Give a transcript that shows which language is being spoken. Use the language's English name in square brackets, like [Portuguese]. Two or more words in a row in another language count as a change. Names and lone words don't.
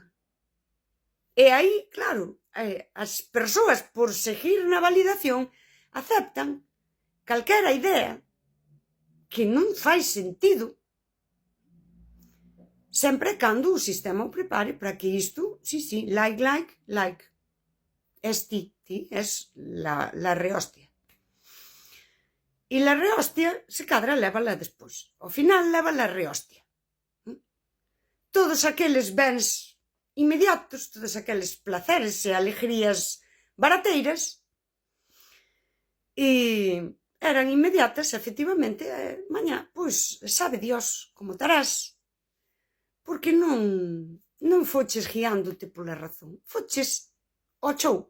[Galician] E aí, claro, as persoas, por seguir na validación, aceptan calquera idea que non fai sentido, sempre cando o sistema o prepare para que isto, sí, like, [Spanish] es ti es la rehostia. E la rehostia, [Galician] se cadra, lévala despois. Ao final, lévala a rehostia. Todos aqueles bens inmediatos, todos aqueles placeres e alegrías barateiras, eran inmediatas, efectivamente, mañá, pois, [Spanish] sabe Dios [Galician] como tarás, porque non foches guiándote pola razón, foches ao chou.